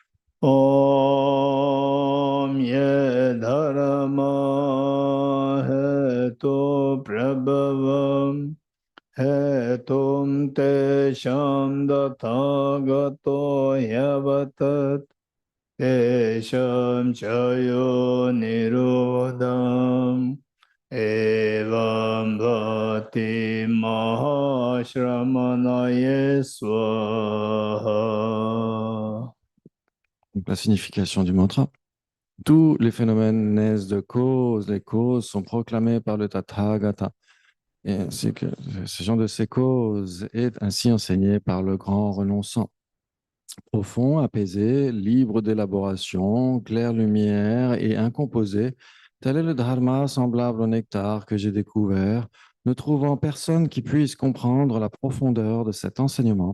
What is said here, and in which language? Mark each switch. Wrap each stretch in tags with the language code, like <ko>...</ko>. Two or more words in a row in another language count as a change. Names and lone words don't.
<sa>ॐ ये धर्मा हेतु प्रभवा हेतुं तेषां तथागतो ह्यवदत् तेषां च यो निरोधम् एवं वादी महाश्रमणाय स्वाहा.</sa> <fr>Donc, la signification du mantra. Tous les phénomènes naissent de causes, les causes sont proclamées par le Tathagata. Et ainsi que ce genre de ces causes est ainsi enseigné par le grand renonçant. Profond, apaisé, libre d'élaboration, claire lumière et incomposé, tel est le dharma semblable au nectar que j'ai découvert, ne trouvant personne qui puisse comprendre la profondeur de cet enseignement.</fr>